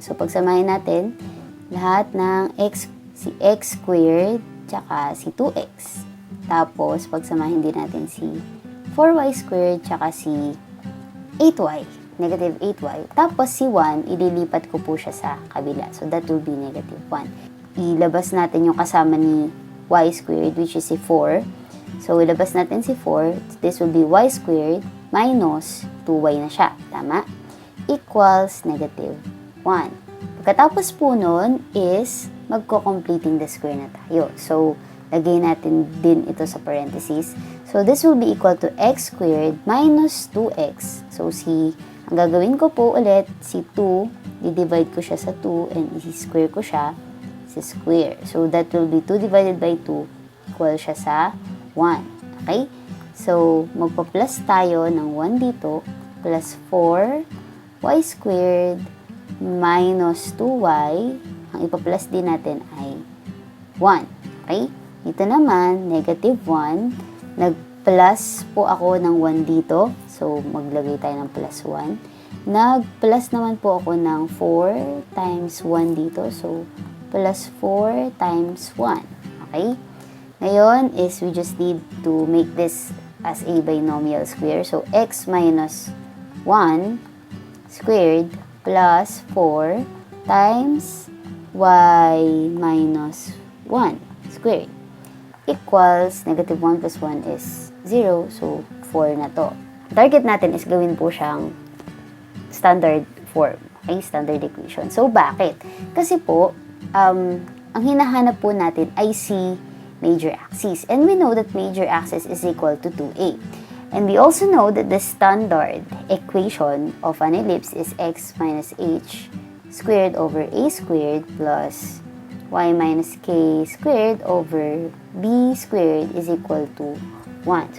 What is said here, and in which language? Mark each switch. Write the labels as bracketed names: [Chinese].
[Filipino] So, pagsamahin natin lahat ng si x squared tsaka si 2x. Tapos, pagsamahin din natin si 4y squared tsaka si 8y. Negative 8y. Tapos, si 1, ililipat ko po siya sa kabila. [English] So, that will be negative 1. [Filipino] Ilabas natin yung kasama ni y squared, [English] which is [Filipino] si 4. [English] So, [Filipino] ilabas natin si 4. [English] This will be y squared minus 2y [Filipino] na siya. Tama? [English] Equals negative 1. [Filipino] Pagkatapos po nun is magko-completing the square na tayo. So, lagay natin din ito sa parentheses. [English] So, this will be equal to x squared minus 2x. [Filipino] So, ang gagawin ko po ulit, si 2, i-divide ko siya sa 2 and i-square ko siya sa square. [English] So, that will be 2 divided by 2 equal [Filipino] siya sa [English] 1. Okay? [Filipino] So, magpa-plus tayo ng 1 dito, [English] plus 4y squared minus 2y, [Filipino] ang ipa-plus din natin ay 1. Okay? Dito naman, negative 1. Nag-plus po ako ng 1 dito. So, maglagay tayo ng plus 1. Nag-plus naman po ako ng 4 times 1 dito. [English] So, plus 4 times 1. Okay? Ngayon is we just need to make this as a binomial square. So, x minus 1 squared plus 4 times y minus 1 squared equals negative 1 plus 1 is 0. [Filipino] So, 4 na to. Target natin is gawin po siyang standard form. Okay? [English] Standard equation. [Filipino] So, bakit? Kasi po, ang hinahanap po natin ay si major axis. [English] And we know that major axis is equal to 2a. And we also know that the standard equation of an ellipse is x minus h squared over a squared plus y minus k squared over b squared is equal to 1.